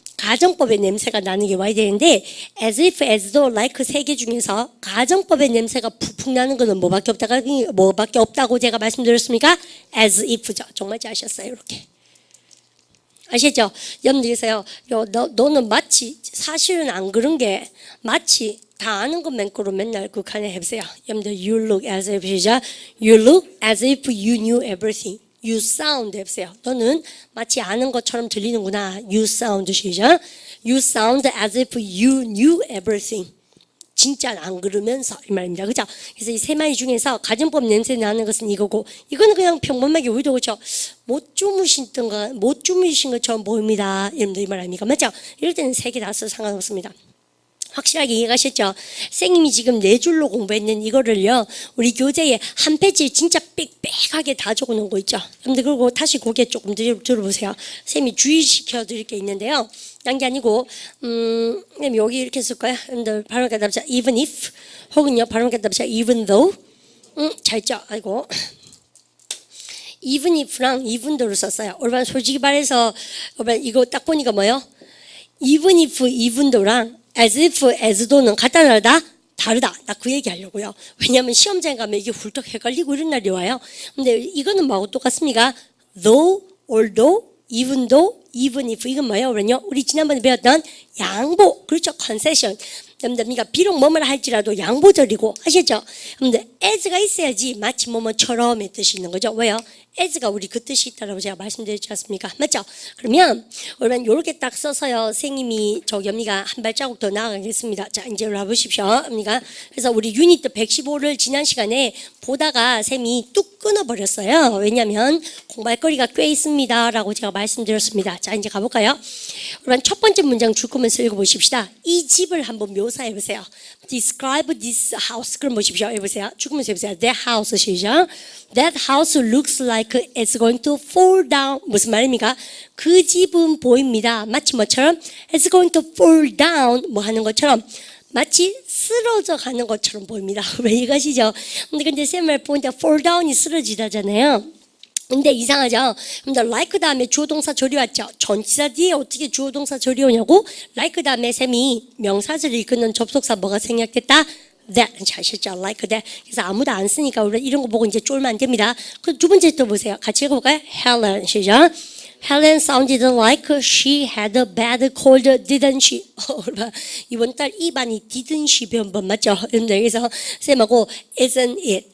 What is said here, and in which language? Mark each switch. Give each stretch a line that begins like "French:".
Korean: 가정법의 냄새가 나는 게 와야 되는데 as if, as though, like 세 개 중에서 가정법의 냄새가 푹푹 나는 거는 뭐밖에 없다고 제가 말씀드렸습니까? as if죠. 정말 잘 아셨어요. 이렇게. 아시죠? 여러분들께서요. 너는 마치 사실은 안 그런 게 마치 다 아는 것만 거로 맨날 그 칸에 해보세요. 여러분들
English: you look as if 시작. You look as if you knew everything. You sound
Korean: 해보세요. 너는 마치 아는 것처럼 들리는구나.
English: You sound 시작. You sound as if you knew everything.
Korean: 진짜 안 그러면서 이 말입니다. 그죠? 그래서 이 세 마디 중에서 가정법 냄새 나는 것은 이거고 이거는 그냥 평범하게 우리도 그렇죠. 못 주무신 것처럼 보입니다. 여러분들 이 말 아닙니까? 맞죠? 이럴 때는 세 개 다 써도 상관없습니다. 확실하게 이해가셨죠? 선생님이 지금 네 줄로 공부했는 이거를요 우리 교재에 한 페이지 진짜 빽빽하게 다 적어놓은 거 있죠. 여러분들 그리고 다시 고개 조금 들어보세요. 선생님이 주의시켜 드릴 게 있는데요. 딴 게 아니고 여기 이렇게 쓸 거야. 여러분들 발음 갖다 even if 혹은요 발음 갖다 even though 잘죠? 아이고 even if랑 even though를 썼어요. 올바른 솔직히 말해서 이거 딱 보니까 뭐예요? even if even though랑 as if, as though는 같다 다르다? 다르다. 나 그 얘기 하려고요. 왜냐하면 시험장에 가면 이게 훌쩍 헷갈리고 이런 날이 와요. 근데 이거는 뭐하고 똑같습니까? though, although, even though, even if 이건 뭐예요? 그러면요. 우리 지난번에 배웠던 양보. 그렇죠. concession. 여러분들 비록 뭐뭐라 할지라도 양보절이고 아시죠? 근데 as가 있어야지 마치 뭐뭐처럼의 뜻이 있는 거죠. 왜요? as가 우리 그 뜻이 있다라고 제가 말씀드렸지 않습니까? 맞죠? 그러면 우리는 이렇게 딱 써서요. 선생님이 연미가 한 발자국 더 나아가겠습니다. 자 이제 올라 보십시오. 언니가 그래서 우리 유닛 115를 지난 시간에 보다가 쌤이 뚝 끊어버렸어요. 왜냐하면 공부할 거리가 꽤 있습니다라고 제가 말씀드렸습니다. 자 이제 가볼까요? 그러면 첫 번째 문장 줄 거면서 읽어보십시다. 이 집을 한번 묘사해보세요.
English: Describe this house.
Korean: 그럼 보십시오. 해보세요. 죽으면서 해보세요.
English: That house 시작. That house looks like it's going to fall down.
Korean: 무슨 말입니까? 그 집은 보입니다. 마치 뭐처럼?
English: It's going to fall down.
Korean: 뭐 하는 것처럼? 마치 쓰러져 가는 것처럼 보입니다. 왜 이것이죠? 근데 쌤 말 보니까 fall down이 쓰러지다잖아요. 근데 이상하죠? 근데 like 다음에 주어 동사 절이 왔죠? 전치사 뒤에 어떻게 주어 동사 절이 오냐고? like 다음에 쌤이 명사절을 이끄는 접속사 뭐가 생략됐다? that. 잘 아셨죠? like that. 그래서 아무도 안 쓰니까 우리 이런 거 보고 이제 쫄면 안 됩니다. 그럼 두 번째 또 보세요. 같이 읽어볼까요? Helen 시작.
English: Helen sounded like she had a bad cold, didn't she?
Korean: 이번 달 입안이 didn't she 변번 맞죠? 그래서 쌤하고 isn't it?